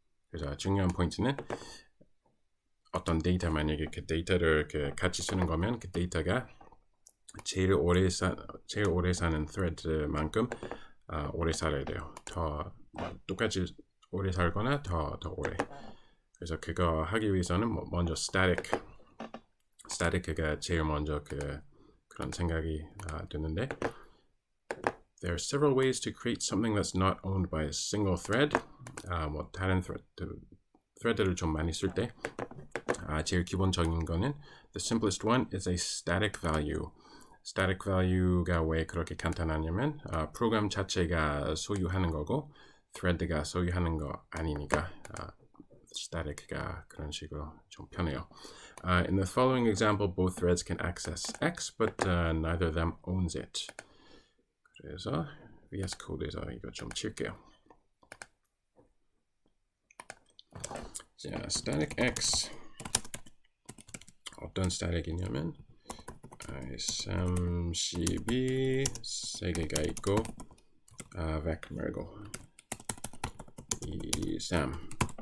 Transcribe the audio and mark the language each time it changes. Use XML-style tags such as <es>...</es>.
<ko>그래서 중요한 포인트는 어떤 데이터, 만약에 그 데이터를 같이 쓰는 거면 그 데이터가 제일 오래 사는 thread만큼 오래 살아야 돼요. 더 똑같이 오래 살거나 더 오래. 그래서 그거 하기 위해서는 먼저 static가 제일 먼저 그런 생각이 드는데,</ko> <en>there are several ways to create something that's not owned by a single thread.</en> <ko>다른 thread들을 좀 많이 쓸 때 제일 기본적인 거는</ko> <en>the simplest one is a static value.</en> <ko>static value가 왜 그렇게 간단하냐면 프로그램 자체가 소유하는 거고 thread가 소유하는 거 아니니까 static가 그런 식으로 좀 편해요.</ko> <en>In the following example, both threads can access X, but neither of them owns it.</en> <ko>그래서 VS Code에서 이거 좀 칠게요. 자, static X 어떤 static이냐면 i32 세 개가 있고 vec 말고 23.</ko>